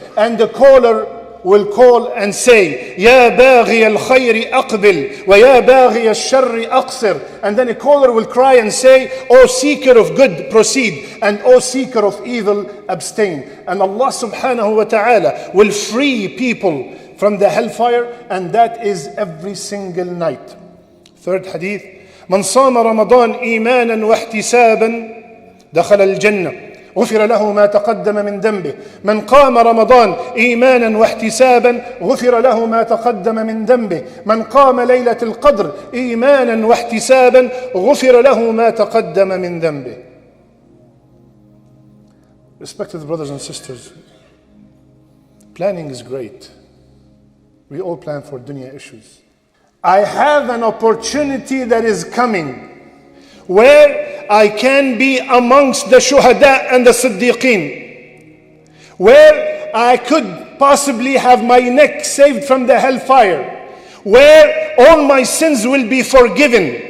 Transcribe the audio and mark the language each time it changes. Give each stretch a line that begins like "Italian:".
English: And the caller will call and say,
Arabic: Ya baghi al-khayri aqbil, wa ya baghi al-sharri aqsir.
English: And then a caller will cry and say, O seeker of good, proceed, and O seeker of evil, abstain. And Allah subhanahu wa ta'ala will free people from the hellfire, and that is every single night. Third hadith,
Arabic: من صام رمضان إيمانا واحتسابا دخل الجنة غفر له ما تقدم من ذنبه. من قام رمضان إيمانا واحتسابا غفر له ما تقدم من ذنبه. من قام ليلة القدر إيمانا واحتسابا غفر له ما تقدم من ذنبه.
English: Respected brothers and sisters, planning is great. We all plan for dunya issues. I have an opportunity that is coming where I can be amongst the shuhada and the siddiqeen, where I could possibly have my neck saved from the hellfire, where all my sins will be forgiven.